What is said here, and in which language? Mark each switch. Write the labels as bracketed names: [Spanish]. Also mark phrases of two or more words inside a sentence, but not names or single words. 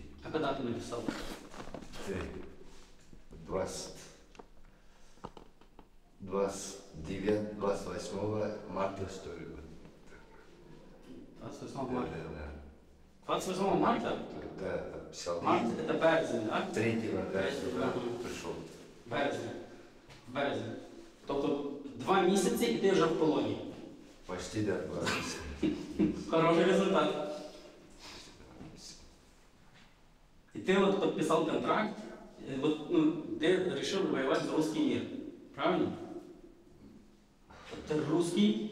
[Russian] А когда ты написал? 29-28 марта, что ли. 28 Да, марта. да. 28 марта? Да, это писал. [Ukrainian] Март це березень, так? [Russian] 3-го, да, сюда Мгм. пришел. [Ukrainian] Березень. Березень. Тобто 2 місяці і ти вже в полоні. [Russian] Почти до 20. [Ukrainian] Хороший результат. [Russian] И ты вот подписал контракт, вот, ну, ты решил воевать за русский мир, правильно? Ты русский?